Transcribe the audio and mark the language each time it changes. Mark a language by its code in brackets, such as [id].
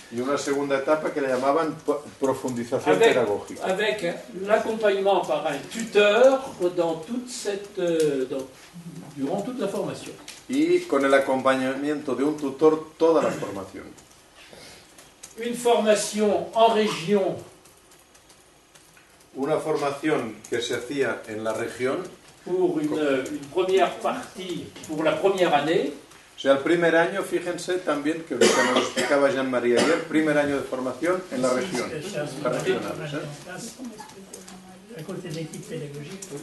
[es] Y una segunda etapa que le llamaban profundización pedagógica. [fr] Avec l'accompagnement par un tuteur dans toute cette, durant toute la formation. [es] Y con el acompañamiento de un tutor toda la formación. [fr] Une formation en région. [es] Una formación que se hacía en la región. [fr] Pour une première partie, pour la première année. [es] O sea, el primer año, fíjense también, que lo que nos explicaba Jean-Marie ayer, primer año de formación en la región. [fr] À côté de l'équipe pédagogique.